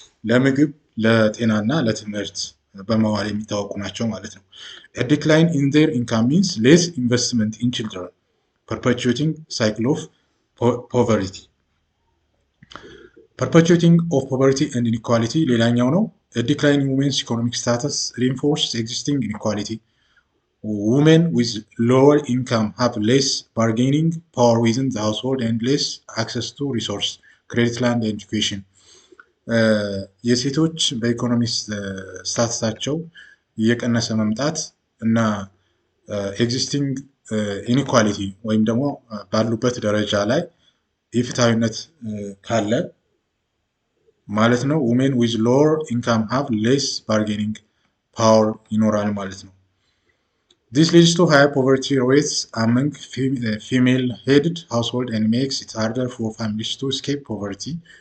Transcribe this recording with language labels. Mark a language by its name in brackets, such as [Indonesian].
[Amharic] ለምግብ፣ ለጤናና ለትምህርት በመዋል የሚታወቁ ናቸው ማለት ነው። [English] A decline in their income means less investment in children, perpetuating cycle of poverty. Perpetuating of poverty and inequality [Amharic] ሌላኛው ነው። [English] A decline in women's economic status reinforces existing inequality. Women with lower income have less bargaining power within the household and less access to resource, credit, land, and education. [Amharic] የሴቶች በኢኮኖሚ ስታተሳቸው እየቀነሰ መምጣት እና ኤግዚስቲንግ ኢኒኳሊቲ ወይም ደግሞ ባሉበት ደረጃ ላይ ኢፍትሐዊነት ካለ ማለት ነው [English] ውሜን ዊዝ ሎወር ኢንካም ሃቭ ሌስ ባርጌኒንግ ፓወር [Amharic] ይኖራል ማለት ነው። [English] This leads to higher poverty rates among female-headed households and makes it harder for families to escape poverty.